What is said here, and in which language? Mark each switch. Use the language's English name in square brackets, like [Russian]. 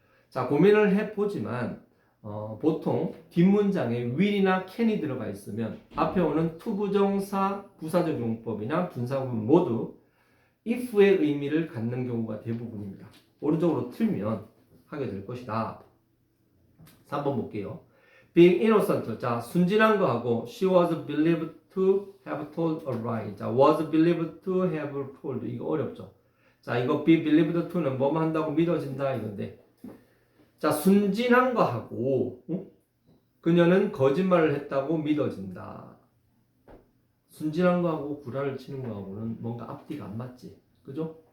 [Korean] 자, 고민을 해보지만 보통 뒷문장에 will이나 can이 들어가 있으면 앞에 오는 투부정사 부사적 용법이나 분사구문 모두 if의 의미를 갖는 경우가 대부분입니다. 오른쪽으로 틀면 하게 될 것이다. 3번 볼게요. [English] being innocent. [Korean] 자, 순진한 거하고 [English] she was believed to have told a lie. 자, was believed to have told. [Korean] 이거 어렵죠. 자, 이거 be believed to는 뭐만 한다고 믿어진다 이건데 자, 순진한 거하고 그녀는 거짓말을 했다고 믿어진다. 순진한 거하고 구라를 치는 거하고는 뭔가 앞뒤가 안 맞지. 그죠?